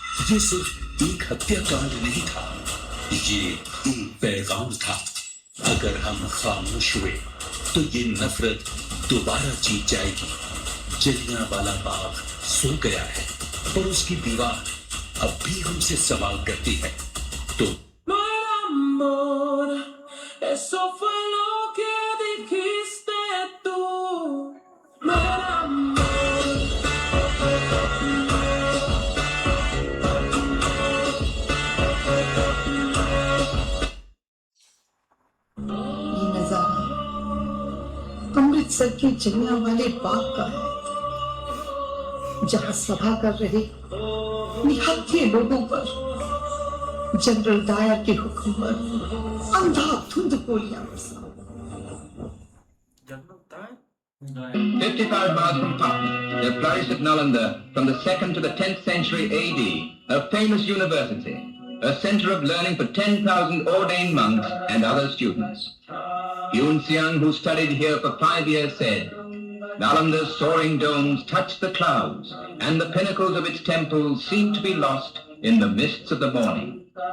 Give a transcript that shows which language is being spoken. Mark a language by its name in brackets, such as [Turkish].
[Hindi] ये सिर्फ एक हत्याकांड नहीं था, ये एक पैगाम था। अगर हम खामोश हुए तो ये नफरत दोबारा जीत जाएगी। जलियांवाला बाग सो गया है, पर उसकी दीवार अब भी हमसे सवाल करती है। तो [Spanish] Eso fue lo que dijiste tú, no era amor. [Hindi] ये नजारा अमृतसर के जलियांवाले बाग का है, जहां सभा कर रहे निहत्थे लोगों पर जनरल डायर के हुक्म पर अंधाधुंध गोलियां बरसा। [English] 55 miles from Patna, there flourished at Nalanda from the 2nd to the 10th century AD, a famous university, a center of learning for 10,000 ordained monks and other students. Yun Xiang, who studied here for 5 years, said, Nalanda's soaring domes touched the clouds, and the pinnacles of its temples seemed to be lost in the mists of the morning.